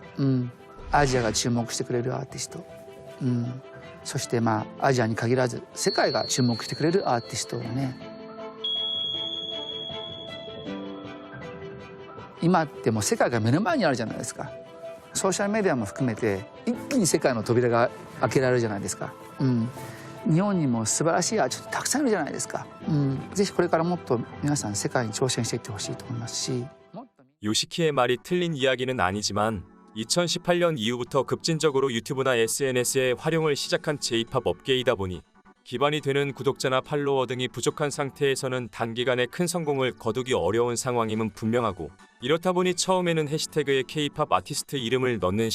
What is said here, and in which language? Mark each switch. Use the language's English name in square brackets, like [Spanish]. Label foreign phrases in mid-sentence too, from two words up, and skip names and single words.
[Japanese] アジアが注目してくれるアーティスト、そしてアジアに限らず世界が注目してくれるアーティストをね、今ってもう世界が目の前にあるじゃないですか。ソーシャルメディアも含めて一気に世界の扉が開けられるじゃないですか。日本にも素晴らしいアーティストたくさんいるじゃないですか。ぜひこれからもっと皆さん世界に挑戦していってほしいと思いますし。 [Korean] 요시키의 말이 틀린 이야기는 아니지만 2018년 이후부터 급진적으로 유튜브나 SNS의 활용을 시작한 J-팝 업계이다 보니 기반이 되는 구독자나 팔로워 등이 부족한 상태에서는 단기간에 큰 성공을 거두기 어려운 상황임은 분명하고, 이렇다 보니 처음에는 해시태그에 K-팝 아티스트 이름을 넣는